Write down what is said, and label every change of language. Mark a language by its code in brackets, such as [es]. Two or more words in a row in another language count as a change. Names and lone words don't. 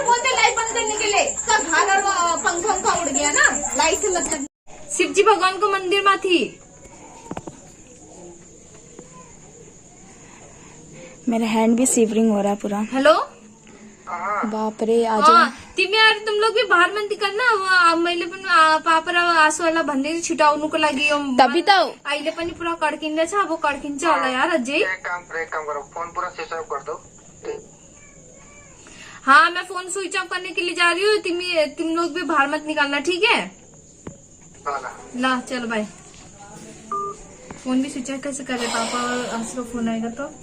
[hi] बोलते लाइट बंद करने के लिए, घर और पंखा उड़ गया ना, लाइट से मतलब। शिव जी भगवान को मंदिर में थी। मेरा हैंड भी शिवरिंग हो रहा है पूरा। हेलो बाप रे आज यार तुम लोग भी बाहर मत निकलना। [ne] मैले पनि पापा आसु वाला भन्दै छिटाउनुको लागि [hi] तभी तो [ne] अहिले पनि पुरा कड्किँदैछ। अब कड्किन्छ होला यार अझै। [hi] एक काम करो, फोन पूरा [en] switch off [hi] कर दो। हाँ मैं फोन [en] switch off [hi] करने के लिए जा रही हूँ। तुम लोग भी बाहर मत निकालना, ठीक है? ला चलो बाय। फोन भी [en] switch off [hi] कैसे करे? पापा और आसु का फोन आएगा तो